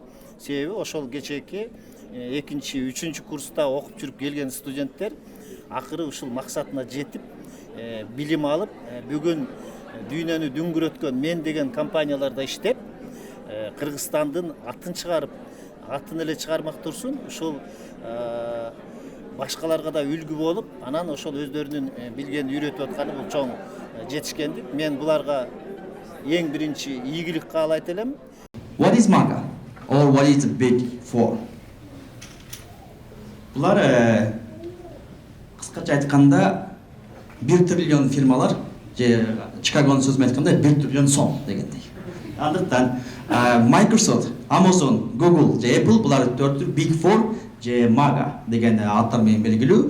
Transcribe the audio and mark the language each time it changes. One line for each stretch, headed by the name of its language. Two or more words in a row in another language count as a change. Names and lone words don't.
Kyrgyz: Себеби ошол кечээки 2-3 курста окуп жүрүп келген студенттер акыры ушул максатына жетип, билим алып, бүгүн дүйнөнү дүңгүрөткөн мен деген компанияларда иштеп, Кыргызстандын атын чыгарып, атын эле чыгармак турсун, ушул башкаларга да үлгү болуп, анан ошол өздөрүнүн билгенин үйрөтүп атканы бул чоң жетишкендик. Мен буларга эң биринчи ийгилик каалайт элем.
English: What is MAGA or what is the Big Four?
Kyrgyz: Булар кыскача айтканда 1 триллион фирмалар, же Чикагонун сөзү менен айтканда 1 триллион сом дегендей. Андыктан Microsoft, Amazon, Google же Apple булар 4 Big Four же MAGA деген аттар менен белгилүү.